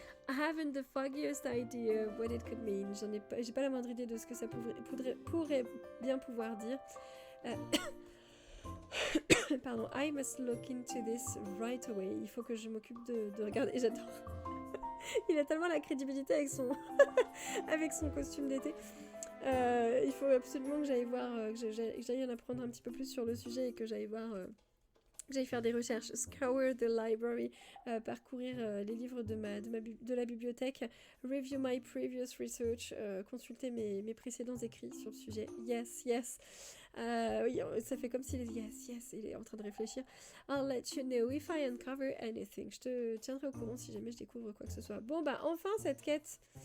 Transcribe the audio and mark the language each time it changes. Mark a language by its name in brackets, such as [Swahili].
[English] I haven't the foggiest idea what it could mean. [French] J'ai pas la moindre idée de ce que ça pourrait bien pouvoir dire. [English] Pardon, I must look into this right away. [French] Il faut que je m'occupe de regarder. J'adore. Il a tellement la crédibilité avec son, avec son costume d'été. Il faut absolument que j'aille voir, que j'aille en apprendre un petit peu plus sur le sujet et que j'aille voir. J'aille faire des recherches, [English] scour the library, [French] parcourir les livres de la bibliothèque, [English] review my previous research, [French] consulter mes précédents écrits sur le sujet. [English] Yes, yes. [French] Oui, ça fait comme s'il est yes, il est en train de réfléchir. [English] I'll let you know if I uncover anything. [French] Je te tiendrai au courant si jamais je découvre quoi que ce soit. Bon, bah enfin cette quête.